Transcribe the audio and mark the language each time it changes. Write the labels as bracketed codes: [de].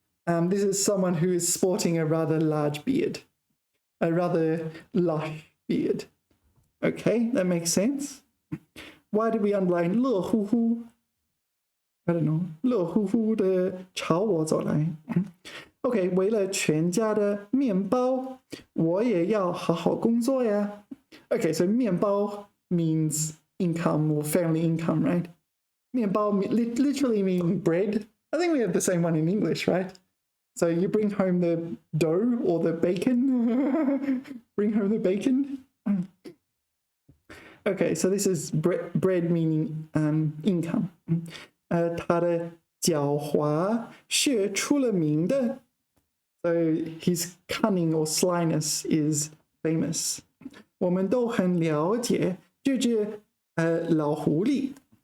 [en] This is someone who is sporting a rather large beard, a rather lush beard. Okay, that makes sense. Why did we underline 乐乎乎? I don't know. [zh] 乐乎乎的朝我走来. Okay, 为了全家的面包，我也要好好工作呀. [en] Okay, so 面包 means income or family income, right? 面包 literally mean bread. I think we have the same one in English, right? So you bring home the dough or the bacon. Bring home the bacon. Okay, so this is bread meaning income. [zh] 他的狡猾是出了名的. [en] So his cunning or slyness is famous. [zh] 我们都很了解这只老狐狸.